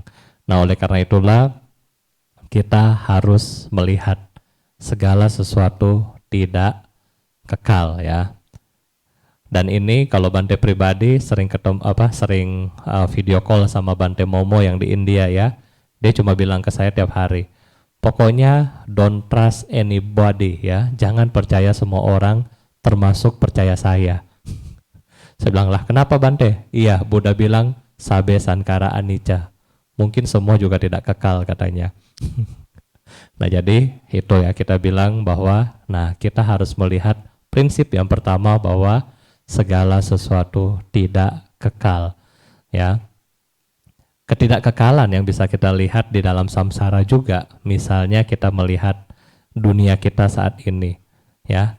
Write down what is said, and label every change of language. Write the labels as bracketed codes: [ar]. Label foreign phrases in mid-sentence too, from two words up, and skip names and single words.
[id] Nah, oleh karena itulah kita harus melihat segala sesuatu tidak kekal ya. Dan ini kalau Bante pribadi sering ketemu [en] video call [id] sama Bante Momo yang di India ya. Dia cuma bilang ke saya tiap hari, pokoknya [en] don't trust anybody [id] ya. Jangan percaya semua orang, termasuk percaya saya. Saya bilang, lah kenapa Bante? [pi] Iya, Buddha bilang sabe sankara anicca. [id] Mungkin semua juga tidak kekal katanya. Nah, jadi itu ya kita bilang bahwa kita harus melihat prinsip yang pertama bahwa segala sesuatu tidak kekal ya. Ketidakkekalan yang bisa kita lihat di dalam samsara juga, misalnya kita melihat dunia kita saat ini ya.